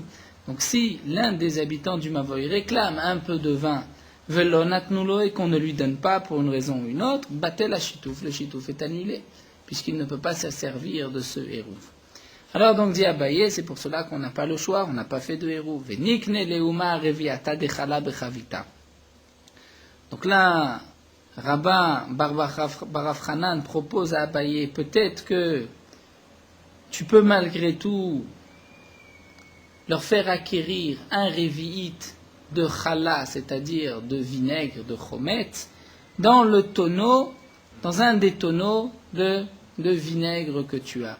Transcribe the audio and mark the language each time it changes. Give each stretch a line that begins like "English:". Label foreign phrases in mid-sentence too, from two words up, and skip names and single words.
French: Donc si l'un des habitants du Mavoï réclame un peu de vin, velonatnulo, et qu'on ne lui donne pas pour une raison ou une autre,
Aramaic: בטיל לה שיתוף,
French: le chitouf est annulé, puisqu'il ne peut pas se servir de ce hérouv. Alors donc dit Abaye, c'est pour cela qu'on n'a pas le choix, on n'a pas fait de hérouv.
Aramaic: וניקני להו רביעתא דחלא בחביתא.
French: Donc là, Rabbin Bar Hanan propose à Abaye, peut-être que tu peux malgré tout leur faire acquérir un révi'it de chala, c'est-à-dire de vinaigre, de chomet, dans le tonneau, dans un des tonneaux de vinaigre que tu as.